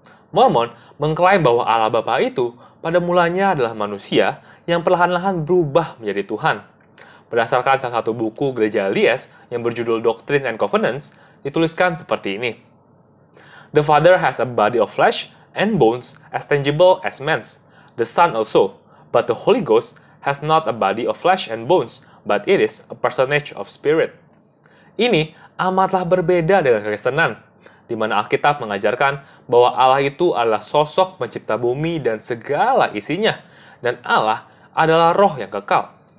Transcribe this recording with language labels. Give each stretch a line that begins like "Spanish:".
Indonesian: Mormon mengklaim bahwa Allah Bapa itu pada mulanya adalah manusia yang perlahan-lahan berubah menjadi Tuhan. Berdasarkan salah satu buku Gereja Lies yang berjudul Doctrines and Covenants, dituliskan seperti ini.
English: The Father has a body of flesh and bones as tangible as man's. The Son also, but the Holy Ghost has not a body of flesh and bones, but it is a personage of spirit.
Indonesian: Ini amatlah berbeda dengan Kristenan, di mana Alkitab mengajarkan bahwa Allah itu adalah sosok pencipta bumi dan segala isinya, dan Allah adalah roh yang kekal.